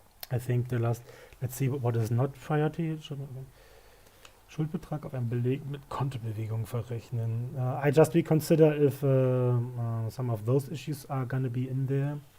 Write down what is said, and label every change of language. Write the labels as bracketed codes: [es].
[en] I think the last, let's see what is not priority. [de] Schuldbetrag auf einen Beleg mit Kontobewegung verrechnen. [en] I just reconsider if some of those issues are gonna be in there.